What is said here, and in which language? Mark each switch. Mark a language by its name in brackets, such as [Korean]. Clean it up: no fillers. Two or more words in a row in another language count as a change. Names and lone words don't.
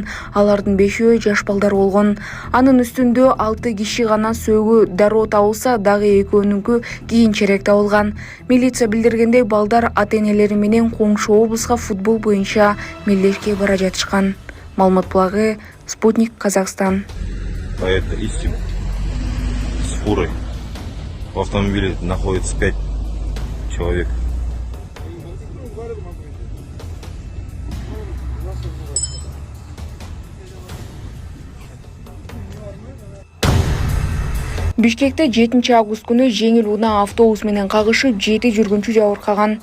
[Kyrgyz] Алардын 5-өө жаш балдар болгон. Анын үстүндө 6 киши гана сөөгү дароо табылса, дагы экөөнүнкү кийинчерээк табылган. Милиция билдиргендей, балдар ата-энелери менен коңшу облуска футбол боюнча мелдешке бара жатышкан. Маалымат булагы Спутник Казахстан. [Russian] Это Ipsum с фурой. В автомобиле находится 5 человек. [Kyrgyz] Бишкекте 7 август күнү жеңил унаа автобус менен кагышып 7 жүргүнчү жабыркаган.